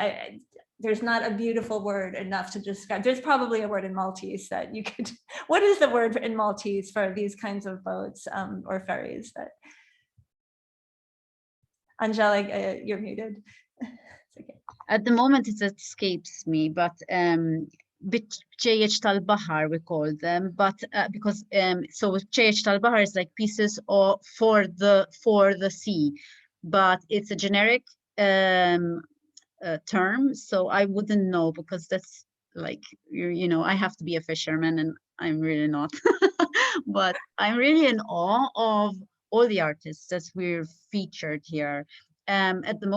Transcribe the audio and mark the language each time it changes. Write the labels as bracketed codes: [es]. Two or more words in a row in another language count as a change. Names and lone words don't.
[en] There's not a beautiful word enough to describe. There's probably a word in Maltese that you could, what is the word in Maltese for these kinds of boats or ferries? That Angelique, you're muted. Okay. At the moment, it escapes me, but [mt] bċejjeċ tal-bahar [en] we call them, but because so [mt] bċejjeċ tal-bahar [en] is like pieces for the sea, but it's a generic term, so I wouldn't know, because that's like I have to be a fisherman and I'm really not. But I'm really in awe of all the artists that we're featured here.